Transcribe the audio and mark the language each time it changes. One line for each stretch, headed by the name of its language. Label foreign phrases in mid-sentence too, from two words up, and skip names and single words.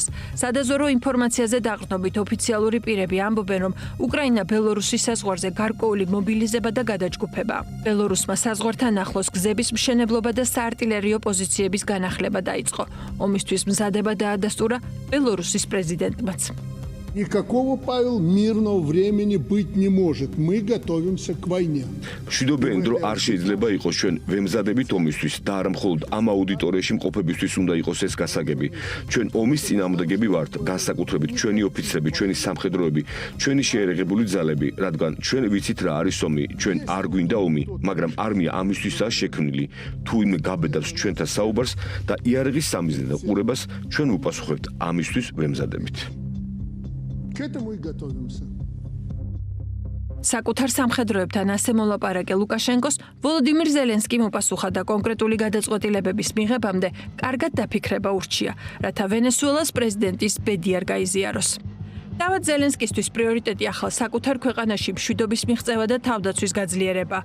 Georgian: სადაზორო ინფორმაციაზე დაყრდნობით ოფიციალური პირები ამბობენ, რომ უკრაინა ბელორუსის საზღვარზე გარკვეული მობილიზება და გადაჯგუფებაა. ბელორუსმა საზღვართან ახლოს გზების მშენებლობა და საარტილერიო პოზიციების განახლება დაიწყო. ომისთვის მზადება დაადასტურა ბელორუსის პრეზიდენტმაც.
Russian: Никакого, Павел, мирного времени быть не может. Мы готовимся к войне.
Georgian: მშვიდობიანი დრო არ შეიძლება იყოს ჩვენ ვემზადებით ომისთვის და არა მხოლოდ ამ აუდიტორიაში მყოფებისთვის უნდა იყოს ეს გასაგები. ჩვენ ომის წინააღმდეგები ვართ, განსაკუთრებით ჩვენი ოფიცრები, ჩვენი სამხედროები, ჩვენი შეერაღებული ძალები, რადგან ჩვენ ვიცით რა არის ომი, ჩვენ არ გვინდა ომი, მაგრამ არმია ამისთვისაა შექმნილი. თუ იმე გაბედავს ჩვენთან საუბარს და იარაღის სამიზნე და ყურებას, ჩვენ უპასუხებთ ამისთვის ვემზადებით.
Russian: К этому и готовимся.
Georgian: საკუთარ სამხედროებთან ასე მოლაპარაკე ლუკაშენკოს ვოლოდიმირ ზელენსკიმ უპასუხა და კონკრეტული გადაწყვეტილებების მიღებამდე კარგად დაფიქრება ურჩია, რათა ვენესუელას პრეზიდენტის ბედი არ გაიზიაროს. თავად ზელენსკისთვის პრიორიტეტი ახლა საკუთარ ქვეყანაში მშვიდობის მიღწევა და თავდაცვის გაძლიერება.